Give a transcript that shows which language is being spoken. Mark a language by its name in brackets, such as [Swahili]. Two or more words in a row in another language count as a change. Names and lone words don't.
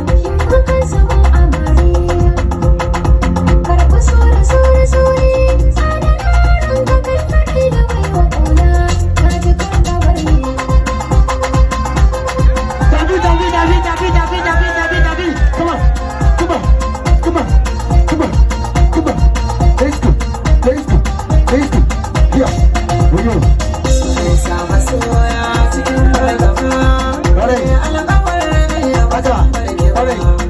[Hausa] In muka zamo amare. Karɓi so da so da so ne. Adana ranka kai kaɗai da baiwa ƙauna. Ka ji kar ka bar ni. Tafi, tafi, tafi, tafi, tafi, tafi, tafi, tafi. [English] Come on. Come on, come on, come on, come on. Let's go, let's go, let's go. Yeah, we go. Ready? [Hausa] Haka, ready?